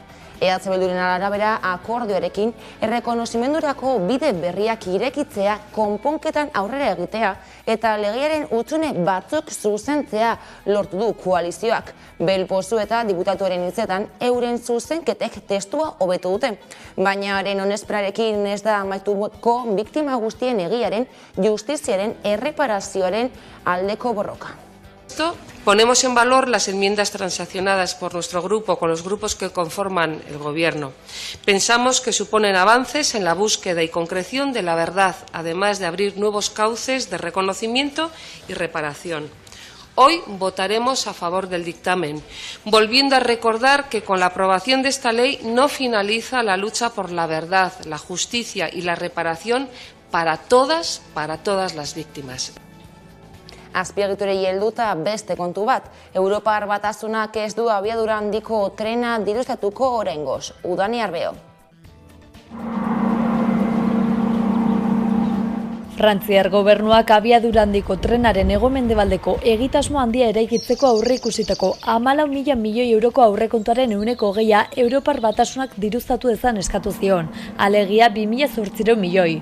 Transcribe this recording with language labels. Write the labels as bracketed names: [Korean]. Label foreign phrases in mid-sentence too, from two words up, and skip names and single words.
[Basque] EH Bilduren arabera akordioarekin errekonozimendurako bide berriak irekitzea, konponketan aurrera egitea eta legearen hutsune batzuk zuzentzea lortu du koalizioak. Belpozu eta diputatuaren hitzetan euren zuzenketek testua hobetu dute, baina haren onesperarekin ez da amaituko biktima guztien egiaren, justiziaren, erreparazioaren aldeko borroka. [Spanish] Ponemos en valor las enmiendas transaccionadas por nuestro grupo con los grupos que conforman el Gobierno. Pensamos que suponen avances en la búsqueda y concreción de la verdad, además de abrir nuevos cauces de reconocimiento y reparación. Hoy votaremos a favor del dictamen, volviendo a recordar que con la aprobación de esta ley no finaliza la lucha por la verdad, la justicia y la reparación para todas las víctimas. [Basque] Azpiegiturei helduta beste kontu bat, Europar Batasunak ez du abiadura handiko trena diruztatuko oraingoz. Udani Arbeo. Frantziar gobernuak abiadura handiko trenaren hego-mendebaldeko egitasmo handia eraikitzeko aurreikusitako 14.000 milioi euroko aurrekontuaren 20% Europar Batasunak diruztatu dezan eskatu zion, alegia 2.800 milioi.